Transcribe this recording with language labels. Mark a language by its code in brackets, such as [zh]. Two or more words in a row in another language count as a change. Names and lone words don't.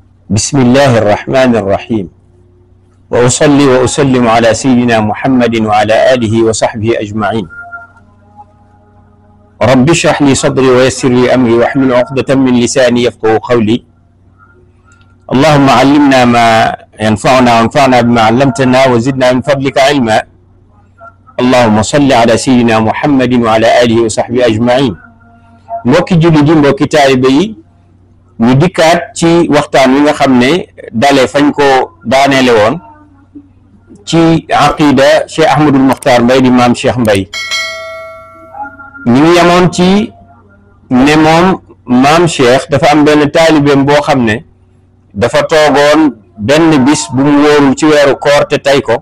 [ar] بسم الله الرحمن الرحيم وأصلي وأسلم على سيدنا محمد وعلى آله وصحبه أجمعين رب اشرح لي صدري ويسر لي أمري واحلل عقدة من لساني يفقهوا قولي اللهم علمنا ما ينفعنا وانفعنا بما علمتنا وزدنا من فضلك علما اللهم صل على سيدنا محمد وعلى آله وصحبه [wo] أجمعين mbokki julli di mbokki taalibe yi ñu dikkaat ci waxtaan wi nga xam ne dalee fañ ko daaneele woon ci aqida Cheikh Ahmadul Muxtaar Mbay di maam Cheikh Mbay ñu ngi yemoon ci ne moom maam Cheikh dafa am benn taalibeem boo xam ne dafa toogoon benn bis bu mu wóorul ci weeru koor te tey ko